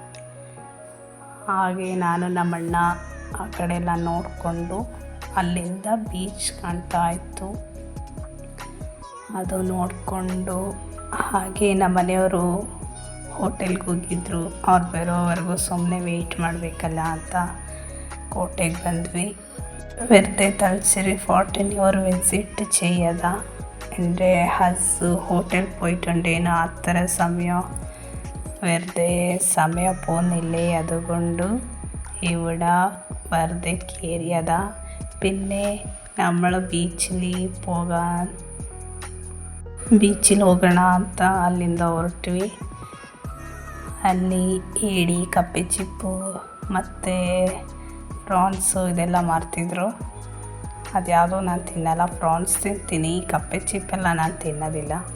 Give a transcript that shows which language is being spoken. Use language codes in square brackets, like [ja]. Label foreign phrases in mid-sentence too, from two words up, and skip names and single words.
[kn] ಹಾಗೆ ನಾನು ನಮ್ಮಣ್ಣ ಆ ಕಡೆ ಎಲ್ಲ ನೋಡಿಕೊಂಡು ಅಲ್ಲಿಂದ ಬೀಚ್ ಕಾಣ್ತಾ ಇತ್ತು, ಅದು ನೋಡಿಕೊಂಡು ಹಾಗೆ ನಮ್ಮ ಮನೆಯವರು ಹೋಟೆಲ್ಗೆ ಹೋಗಿದ್ದರು. ಅವ್ರು ಬರೋವರೆಗೂ ಸುಮ್ಮನೆ ವೆಯ್ಟ್ ಮಾಡಬೇಕಲ್ಲ ಅಂತ ಕೋಟೆಗೆ ಬಂದ್ವಿ. [ml] വെറുതെ തലശ്ശേരി ഫോർട്ടിന് ഒരു വിസിറ്റ് ചെയ്യതാ. എൻ്റെ ഹോട്ടലിൽ പോയിട്ടുണ്ടേനു. അത്ര സമയം വെറുതെ സമയം പോകുന്നില്ലേ, അതുകൊണ്ട് ഇവിടെ വെറുതെ കയറിയതാ. പിന്നെ നമ്മൾ ബീച്ചിൽ [kn] ಹೋಗೋಣ ಅಂತ ಅಲ್ಲಿಂದ ಹೊರಟ್ವಿ. ಅಲ್ಲಿ ಏಡಿ, ಕಪ್ಪೆ ಚಿಪ್ಪು ಮತ್ತು ಪ್ರಾನ್ಸು ಇದೆಲ್ಲ ಮಾರ್ತಿದ್ರು. ಅದ್ಯಾವುದೋ ನಾನು ತಿನ್ನಲ್ಲ. ಪ್ರಾನ್ಸ್ ತಿಂತೀನಿ, ಕಪ್ಪೆ ಚಿಪ್ಪೆಲ್ಲ ನಾನು ತಿನ್ನೋದಿಲ್ಲ.